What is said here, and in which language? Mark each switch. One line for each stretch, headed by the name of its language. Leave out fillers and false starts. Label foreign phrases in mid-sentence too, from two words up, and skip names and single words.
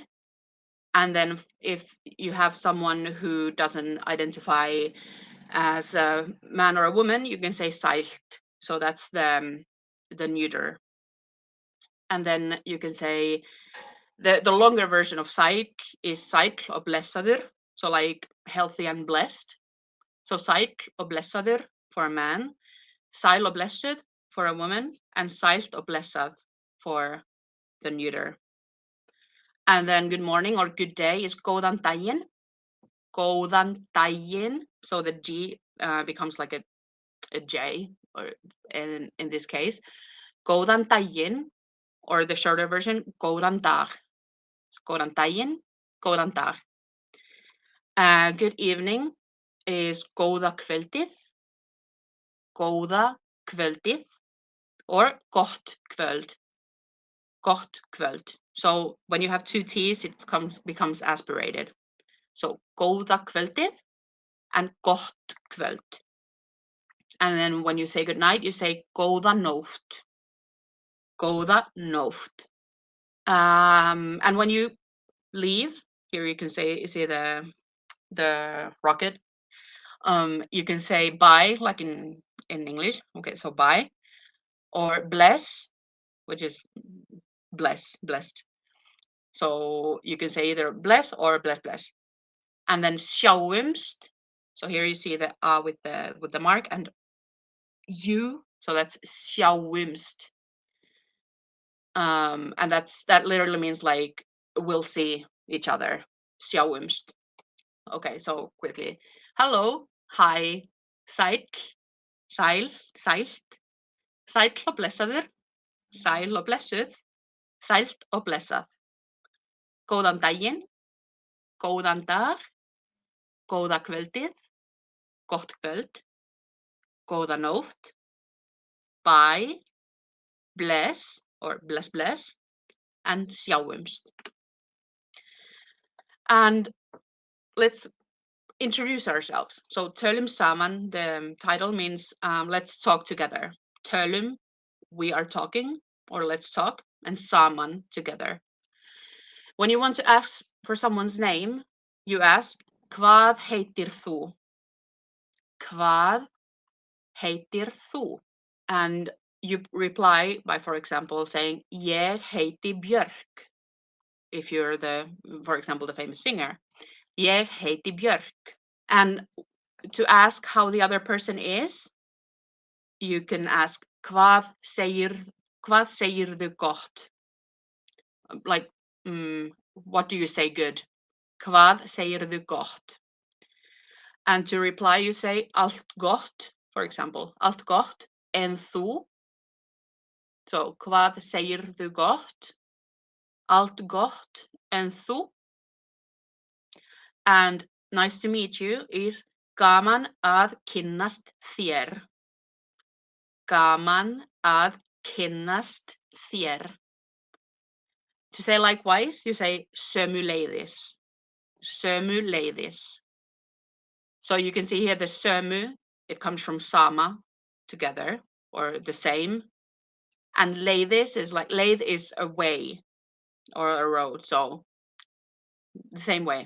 English: And then if you have someone who doesn't identify as a man or a woman, you can say sælt. So that's the neuter. And then you can say the longer version of sæll is
Icelandic: sæll og blessaður,
English: so like healthy and blessed. So
Icelandic: sæll og blessaður
English: for a man,
Icelandic: sæl og blessuð
English: for a woman, and
Icelandic: sælt og blessað
English: for the neuter. And then good morning or good day is
Icelandic: góðan daginn. Góðan daginn.
English: So the G becomes like a J, or in this case.
Icelandic: Góðan daginn,
English: or the shorter version,
Icelandic: góðan dag. Góðan daginn, góðan dag.
English: Good evening is
Icelandic: góða kvöldið. Góða kvöldið, or gott kvöld. Gott kvöld.
English: So when you have two T's, it becomes aspirated. So
Icelandic: góða kvöldið
English: and
Icelandic: gott kvöld.
English: And then when you say goodnight, you say
Icelandic: góða nótt. Góða nótt.
English: And when you leave, here you can say the rocket. You can say bye, like in English. Okay, so bye, or bless, which is blessed. So you can say either bless or bless. And then sjáumst. So here you see the with the mark and you. So that's sjáumst. And that literally means like we'll see each other. Sjáumst. Okay, so quickly. Hello, hi,
Icelandic: sæll, sælt, sæll og blessaður, sæl og blessuð, sælt og blessað. Góðan daginn, góðan dag, góða kvöldið, gott kvöld, góða nótt, bye, bless or bless, and sjáumst.
English: And let's introduce ourselves.
Icelandic: So tölum saman,
English: the title means let's talk together. Tölum, we are talking, or let's talk, and saman, together. When you want to ask for someone's name, you ask,
Icelandic: hvað heitir þú? Hvað heitir þú?
English: And you reply by, for example, saying,
Icelandic: ég heiti Björk.
English: If you're for example, the famous singer,
Icelandic: ég heiti Björk.
English: And to ask how the other person is, you can ask,
Icelandic: hvað segirðu gott?
English: Like, what do you say good?
Icelandic: Hvað segirðu gott?
English: And to reply, you say
Icelandic: allt gott,
English: for example,
Icelandic: allt gott, en þú. So, hvað segirðu gott? Allt gott, en þú.
English: And nice to meet you is
Icelandic: gaman að kynnast þér. Gaman að kynnast þér.
English: To say likewise, you say sömuleiðis.
Icelandic: Sömuleiðis.
English: So you can see here the sömu, it comes from sama, together, or the same. And leiðis is like, leið is a way or a road, so the same way.